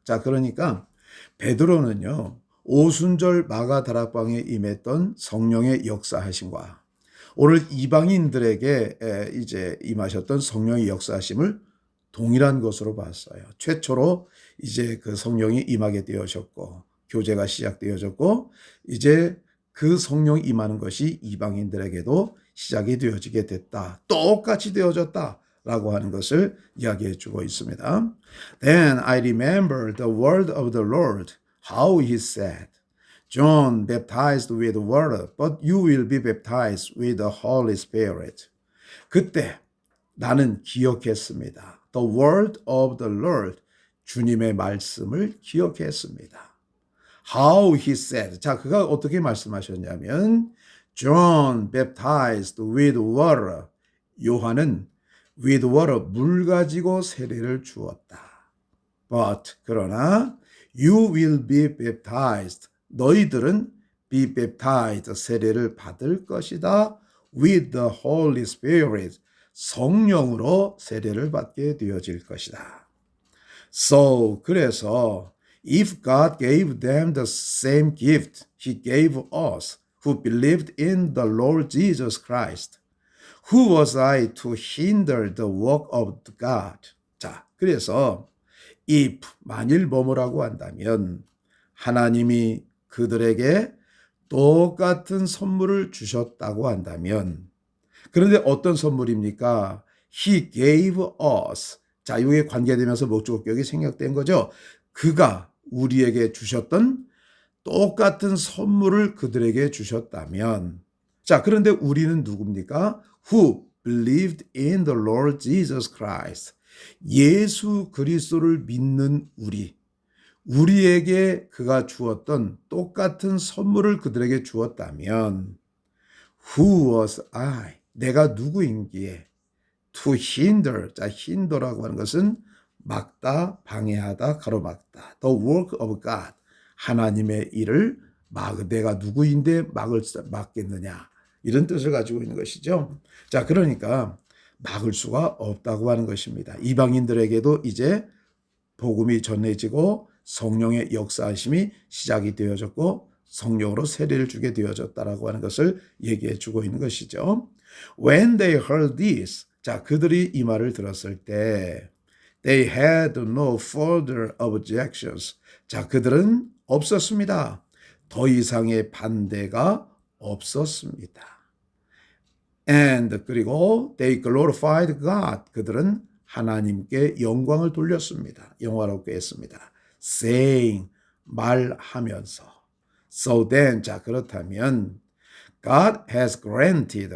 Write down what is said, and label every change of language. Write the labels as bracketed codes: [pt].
[ko] 자, 그러니까 베드로는요, 오순절 마가다락방에 임했던 성령의 역사하심과 오늘 이방인들에게 이제 임하셨던 성령의 역사하심을 동일한 것으로 봤어요. 최초로 이제 그 성령이 임하게 되어졌고 교제가 시작되어졌고 이제 그 성령이 임하는 것이 이방인들에게도 시작이 되어지게 됐다. 똑같이 되어졌다. 라고 하는 것을 이야기해 주고 있습니다. [en] Then I remember the word of the Lord, how he said, John baptized with water, but you will be baptized with the Holy Spirit. [ko] 그때 나는 기억했습니다. [en] The word of the Lord, 주님의 말씀을 기억했습니다. [ko] How he said, 자, 그가 어떻게 말씀하셨냐면, John baptized with water, 요한은 with water, 물 가지고 세례를 주었다. [en] But, 그러나 you will be baptized, 너희들은 be baptized, 세례를 받을 것이다. [ko] with the Holy Spirit, 성령으로 세례를 받게 되어질 것이다. [en] So, 그래서 if God gave them the same gift he gave us who believed in the Lord Jesus Christ, who was I to hinder the work of God? [ko] 자, 그래서 if, 만일 뭐뭐라고 한다면 하나님이 그들에게 똑같은 선물을 주셨다고 한다면 그런데 어떤 선물입니까? [en] He gave us. [ko] 자, 이게 관계되면서 목적격이 생략된 거죠. 그가 우리에게 주셨던 똑같은 선물을 그들에게 주셨다면 자, 그런데 우리는 누굽니까? [en] Who believed in the Lord Jesus Christ. [ko] 예수 그리스도를 믿는 우리에게 그가 주었던 똑같은 선물을 그들에게 주었다면 Who was I? 내가 누구인기에 [en] to hinder. [ko] 자, hinder라고 하는 것은 막다, 방해하다, 가로막다. [en] The work of God. [ko] 하나님의 일을 내가 누구인데 막겠느냐. 이런 뜻을 가지고 있는 것이죠. 자, 그러니까 막을 수가 없다고 하는 것입니다. 이방인들에게도 이제 복음이 전해지고 성령의 역사하심이 시작이 되어졌고 성령으로 세례를 주게 되어졌다라고 하는 것을 얘기해 주고 있는 것이죠. [en] When they heard this, 자, 그들이 이 말을 들었을 때 they had no further objections. [ko] 자, 그들은 없었습니다. 더 이상의 반대가 없었습니다. [en] And 그리고 they glorified God. [ko] 그들은 하나님께 영광을 돌렸습니다. 영화롭게 했습니다. [en] Saying, 말하면서. So then, 자, 그렇다면 God has granted.